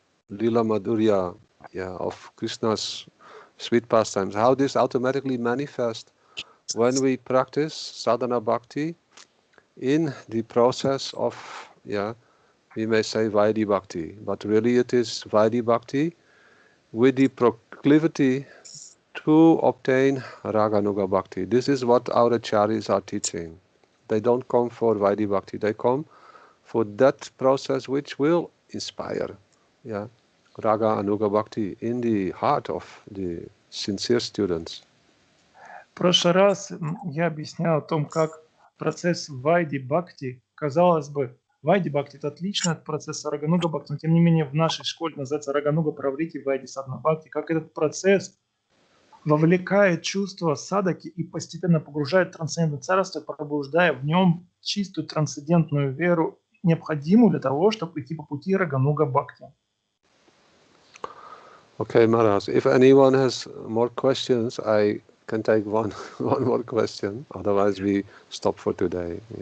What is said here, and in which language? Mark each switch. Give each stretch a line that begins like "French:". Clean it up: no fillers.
English: Lila Madhurya, of Krishna's sweet pastimes, how this automatically manifests when we practice sadhana bhakti in the process of, we may say Vaidhi Bhakti, but really it is Vaidhi Bhakti with the proclivity to obtain Raganuga Bhakti. This is what our acharyas are teaching. They don't come for Vaidhi Bhakti, they come for that process which will inspire Raga Anuga Bhakti in the heart of the sincere students.
Russian: В прошлый раз я объяснял о том, как процесс Вайди Бхакти, казалось бы, Вайди Бхакти – это отлично от процесса Рагануга Бхакти, но тем не менее в нашей школе называется Рагануга Праврити Вайди Садхана Бхакти, как этот процесс вовлекает чувство садаки и постепенно погружает в трансцендентное царство, пробуждая в нем чистую трансцендентную веру, необходимую для того, чтобы идти по пути Рагануга Бхакти.
English: Okay, Maharaj, if anyone has more questions, I can take one more question, otherwise we stop for today.